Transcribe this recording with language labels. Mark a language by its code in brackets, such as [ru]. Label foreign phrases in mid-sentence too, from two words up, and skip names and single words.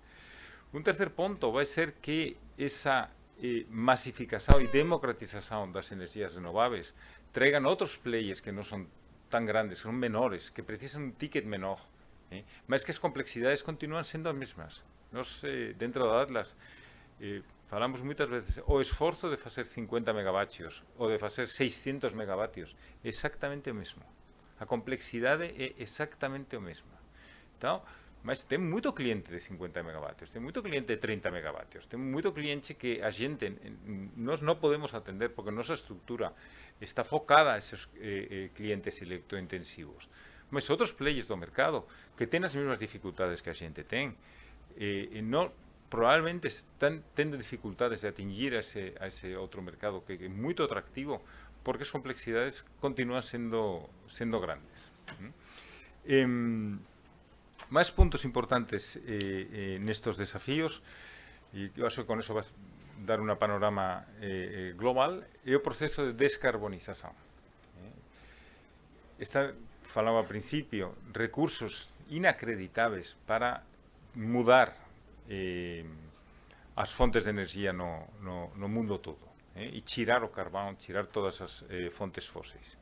[gl] Un tercer punto vai ser que esa masificación e democratización das enerxías renováveis traigan outros players que non son tan grandes, son menores, que precisan un ticket menor, mas que as complexidades continúan sendo as mesmas. Nos, dentro da Atlas, falamos moitas veces o esforzo de facer 50 megavatios ou de facer 600 megavatios é exactamente o mesmo. A complexidade é exactamente o mesmo. [pt] Então, mas tem muito cliente de 50 megavatios, tem muito cliente de 30 megavatios, tem muito cliente que a gente, nós não podemos atender porque nossa estrutura está focada a esses clientes eletrointensivos. Mas outros players do mercado que têm as mesmas dificuldades que a gente tem, não, provavelmente estão tendo dificuldades de atingir a esse outro mercado que é muito atrativo, porque as complexidades continuam sendo grandes. [gl] Más puntos importantes nestos desafíos, e eu acho que con eso vas dar un panorama global, é o proceso de descarbonización. Falaba ao principio, recursos inacreditáveis para mudar as fontes de energía no mundo todo, e tirar o carbón, tirar todas as fontes fóseis.